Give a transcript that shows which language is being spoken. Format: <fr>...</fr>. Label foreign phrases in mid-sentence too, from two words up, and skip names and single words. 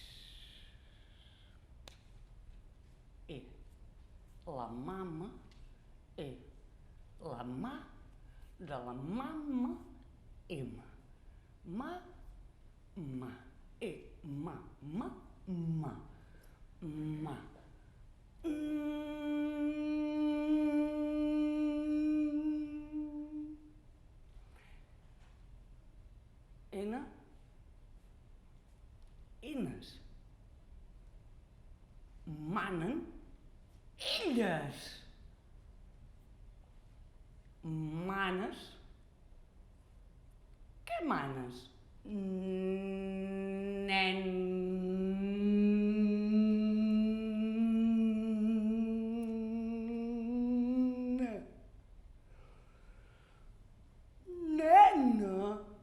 <ca>E la mama é la mà de la mama Emma. Ma, e ma, ma. Ena, enes. Manen, elles. Manes, què manes? Nena.</ca>